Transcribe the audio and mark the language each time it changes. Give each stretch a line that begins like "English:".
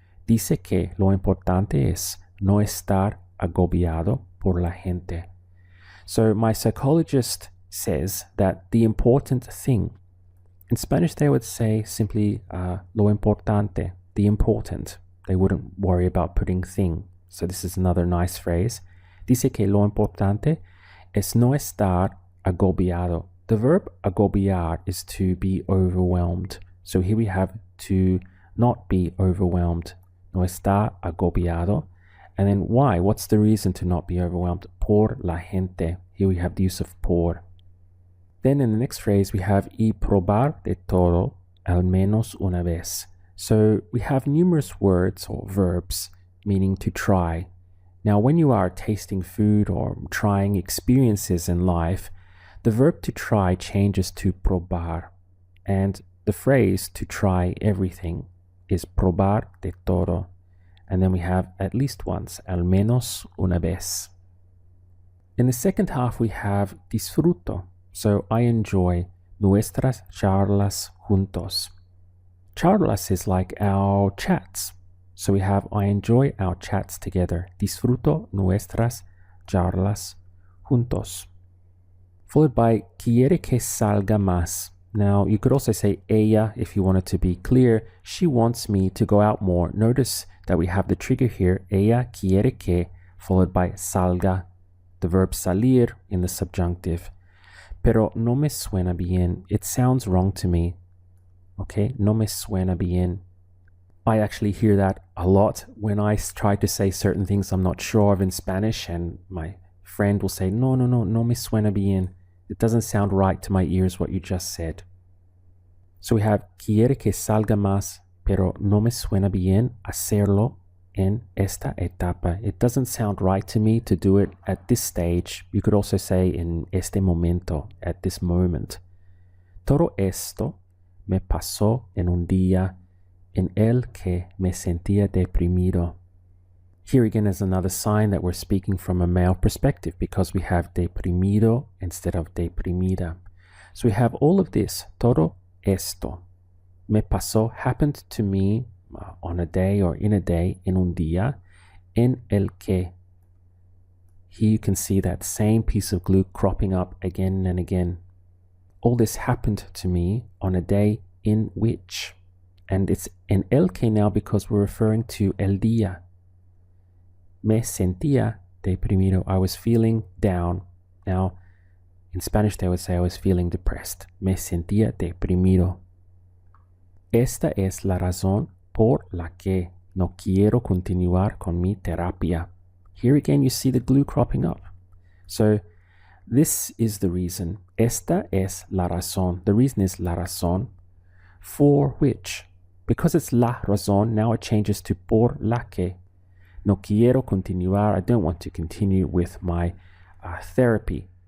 Spanish: Dice que lo importante es no estar agobiado por la gente.
English: So my psychologist says that the important thing, in Spanish they would say simply
Spanish: lo importante,
English: the important. They wouldn't worry about putting thing. So this is another nice phrase.
Spanish: Dice que lo importante es no estar agobiado.
English: The verb agobiar is to be overwhelmed. So here we have to not be overwhelmed.
Spanish: no está agobiado.
English: And then why? What's the reason to not be overwhelmed?
Spanish: Por la gente.
English: Here we have the use of por. Then in the next phrase, we have
Spanish: y probar de todo al menos una vez.
English: So we have numerous words or verbs meaning to try. Now, when you are tasting food or trying experiences in life, the verb to try changes to probar, and the phrase to try everything is
Spanish: probar de todo.
English: And then we have at least once,
Spanish: al menos una vez.
English: In the second half, we have disfruto. So I enjoy
Spanish: nuestras charlas juntos.
English: Charlas is like our chats. So we have I enjoy our chats together.
Spanish: Disfruto nuestras charlas juntos.
English: Followed by
Spanish: quiere que salga más.
English: Now you could also say ella if you wanted to be clear. She wants me to go out more. Notice that we have the trigger here.
Spanish: Ella quiere que
English: followed by salga. The verb salir in the subjunctive.
Spanish: Pero no me suena bien.
English: It sounds wrong to me. Okay,
Spanish: no me suena bien.
English: I actually hear that a lot when I try to say certain things I'm not sure of in Spanish, and my friend will say,
Spanish: no me suena bien.
English: It doesn't sound right to my ears what you just said. So we have
Spanish: quiere que salga más, pero no me suena bien hacerlo en esta etapa.
English: It doesn't sound right to me to do it at this stage. You could also say in
Spanish: este momento,
English: at this moment.
Spanish: Todo esto me pasó en un día en el que me sentía deprimido.
English: Here again is another sign that we're speaking from a male perspective because we have deprimido instead of deprimida. So we have all of this.
Spanish: Todo esto me pasó,
English: happened to me on a day
Spanish: or in a day, en un día, en el que.
English: Here you can see that same piece of glue cropping up again and again. All this happened to me on a day in which. And it's
Spanish: en el que
English: now because we're referring to el día.
Spanish: Me sentía deprimido.
English: I was feeling down. Now, in Spanish they would say I was feeling depressed.
Spanish: Me sentía deprimido. Esta es la razón por la que no quiero continuar con mi terapia.
English: Here again you see the glue cropping up. So this is the reason.
Spanish: Esta es la razón.
English: The reason is
Spanish: la razón.
English: For which? Because it's la razón, now it changes to
Spanish: por la que. No quiero continuar.
English: I don't want to continue with my therapy.